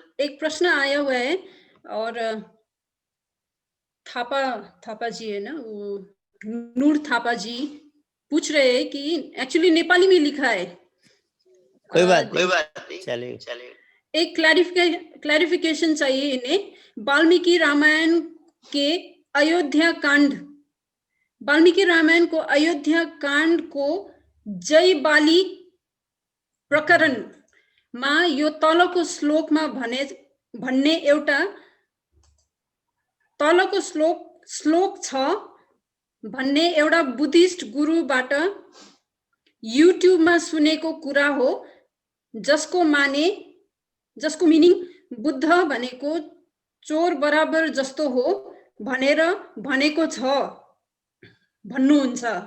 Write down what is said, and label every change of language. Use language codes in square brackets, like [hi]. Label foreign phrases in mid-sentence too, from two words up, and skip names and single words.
[hi] एक प्रश्न आया हुआ है और थापा जी है ना, वो नूर थापा जी पूछ रहे हैं कि एक्चुअली नेपाली में लिखा है। कोई बात नहीं, चले। एक क्लैरिफिकेशन चाहिए इन्हें। [ne] वाल्मीकि [hi] रामायण के अयोध्या कांड [ne] को जय बाली प्रकरण मा यो तलको श्लोकमा भन्ने एउटा तलको श्लोक छ भन्ने एउटा बुद्धिस्ट गुरुबाट युट्युबमा सुनेको कुरा हो, जसको मिनिङ बुद्ध भनेको चोर बराबर जस्तो हो भनेर भनेको छ भन्नुहुन्छ।